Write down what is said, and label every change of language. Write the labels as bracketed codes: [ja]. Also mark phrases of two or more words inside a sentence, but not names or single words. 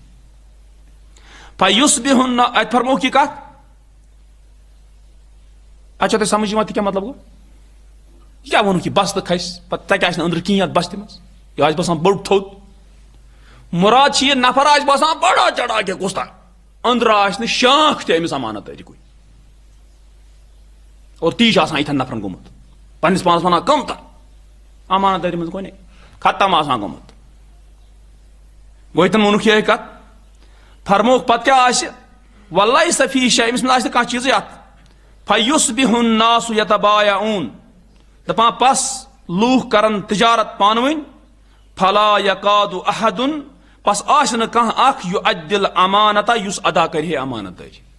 [ks] فیصبح اتہِ فرموک یہِ کتھ اتھ چھا تۄہہِ سمجھ یِوان تہِ کیٛاہ مطلب گوٚو یہِ کیٛاہ ووٚنُکھ یہِ بست کھسہِ پتہٕ تتہِ آسہِ نہٕ أنٛدرٕ کِہیٖنۍ اتھ بستہِ منٛز یہِ آسہِ باسان بوٚڑ تھوٚد مراد چھِ یہِ نفر آسہِ باسان بڑا چڑھا کے کُستہ أنٛدرٕ آسہِ نہٕ شانٛکھ تہِ أمِس امانت دٲری کُے اور تی آسان یتھن نفرن گوٚمُت پننس پانس ونان کم تر امانت دٲری منٛز گوٚو ختم آسان گوٚمُت گوٚو یتن ووٚنُکھ یِہے کتھ فرموک پتہٕ کیٛاہ آسہِ [ar] ولیس فیہ شیء [ks] أمِس منٛز آسہِ نہٕ کانٛہہ چیٖزٕے اتھ [ar] فیصبح الناس یتبایعون [ks] دپان پس لوٗکھ کرن تجارت پانہٕ ؤنۍ [ar] فلا یکاد احد [ks] پس آسہِ نہٕ کانٛہہ اکھ [ar] یؤدی الامانۃ [ks] یُس ادا کرِ ہے امانت دٲری